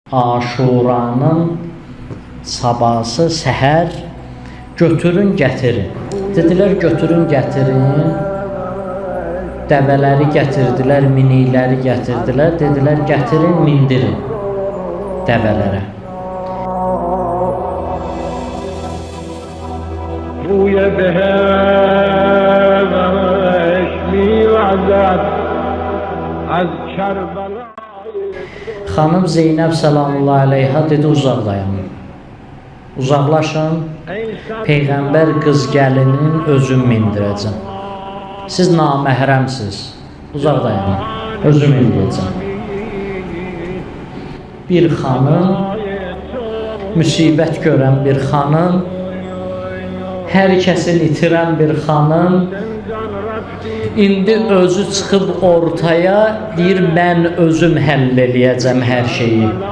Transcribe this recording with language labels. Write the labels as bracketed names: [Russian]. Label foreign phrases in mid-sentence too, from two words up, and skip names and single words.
[Azerbaijani] Aşuranın sabahı səhər götürün gətirin. Dedilər götürün gətirin. Dəvələri gətirdilər, minikləri gətirdilər. Dedilər gətirin, mindirin dəvələrə. [Persian] بوی بهشت میوزد از کربلا. [Azerbaijani] Xanım Zeynəb [Arabic] سلام الله علیها [Azerbaijani] dedi uzaq dayanın. Uzaqlaşın. Peyğəmbər qız gəlinin özüm mindirəcəm. Siz naməhrəmsiz. Uzaq dayanın. Özüm mindirəcəm. Bir xanım, müsibət görən bir xanım, hər kəsin itirən bir xanım, indi özü çıxıb ortaya deyir, mən özüm həll eləyəcəm hər şeyi.